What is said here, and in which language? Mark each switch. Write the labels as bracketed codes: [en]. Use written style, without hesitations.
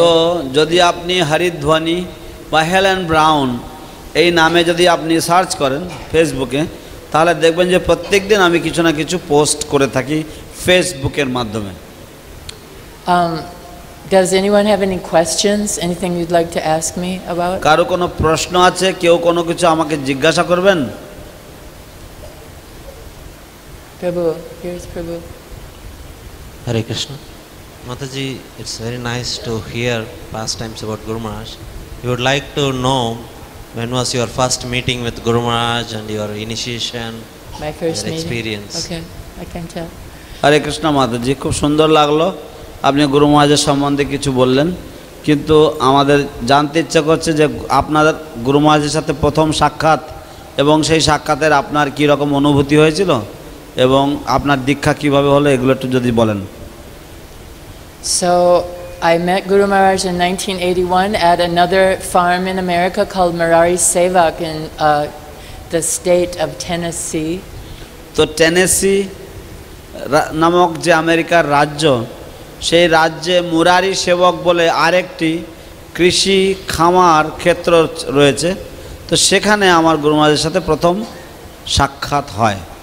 [bn] তো যদি আপনি হরিধ্বনি বা হেলেন ব্রাউন এই নামে যদি আপনি সার্চ করেন ফেসবুকে, তাহলে দেখবেন যে প্রত্যেক দিন আমি কিছু না কিছু পোস্ট করে থাকি ফেসবুকের মাধ্যমে। [en] Does anyone have any questions? Anything you'd like to ask me about? [bn] কারো কোনো প্রশ্ন আছে? কেউ কোনো কিছু আমাকে জিজ্ঞাসা করবেন? [en] Prabhu, here's Prabhu. Hare Krishna. Mataji, it's very nice to hear pastimes about Guru Maharaj. We would like to know, when was your first meeting with Guru Maharaj and your initiation, My first your meeting. experience? Okay, I can tell. [bn] হরে কৃষ্ণ মাতাজি, খুব সুন্দর লাগলো আপনি গুরু মহারাজের সম্বন্ধে কিছু বললেন, কিন্তু আমাদের জানতে ইচ্ছা করছে যে আপনার গুরু মহারাজের সাথে প্রথম সাক্ষাৎ এবং সেই সাক্ষাতের আপনার কী রকম অনুভূতি হয়েছিল এবং আপনার দীক্ষা কিভাবে হলো এগুলো একটু যদি বলেন। [en] So I met Guru Maharaj in 1981 at another farm in America called Marari Sevak in the state of Tennessee. [bn] তো টেনেসি নামক যে আমেরিকার রাজ্য, সেই রাজ্যে মুরারি সেবক বলে আরেকটি কৃষি খামার ক্ষেত্র রয়েছে। তো সেখানে আমার গুরু মহারাজের সাথে প্রথম সাক্ষাৎ হয়।